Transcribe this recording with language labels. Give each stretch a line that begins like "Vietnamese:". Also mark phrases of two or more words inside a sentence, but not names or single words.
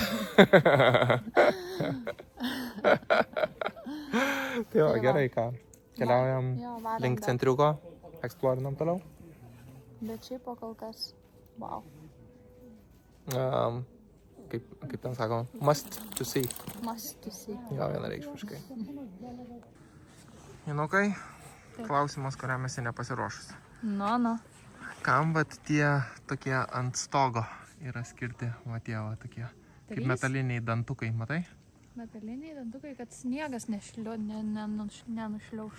Lithuanian: Tai jo, gerai, ką. Keliaujam link centriuko, eksplorinam toliau. Bet šiaip po kol kas, wow. Kaip ten sako,
English: must to see. Must to see.
Lithuanian: Jo, vienareikšmiškai. Inukai, klausimas, kuriam esi nepasiruošus. Nu. Kam vat tie tokie ant stogo yra skirti, va tie va tokie, kaip metaliniai dantukai, matai? Metaliniai dantukai, kad sniegas nenušliaužtų.